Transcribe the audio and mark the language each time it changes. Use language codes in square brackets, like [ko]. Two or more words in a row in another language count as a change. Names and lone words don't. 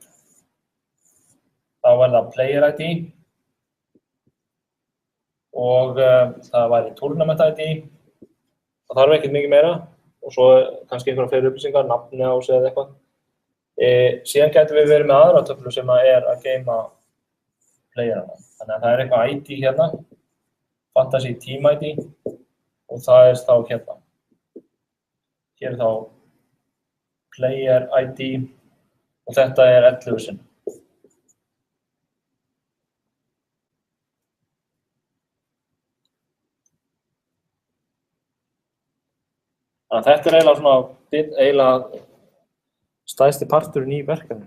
[is] Þá er það [en] player ID [is] og það væri [en] tournament ID. [is] Það þarf ekkert mikið meira og svo kannski einhverja fleiri upplýsingar, nafni á sig eða eitthvað. Síðan getum við verið með aðra töflu sem er að geima playerana. Þannig að það er eitthvað ID hérna, [en] fantasy team ID [is] og það er þá hérna. Hér er þá [en] player ID [is] og þetta 11 sinn. Þannig að þetta eiginlega stærsti parturinn í verkefninu.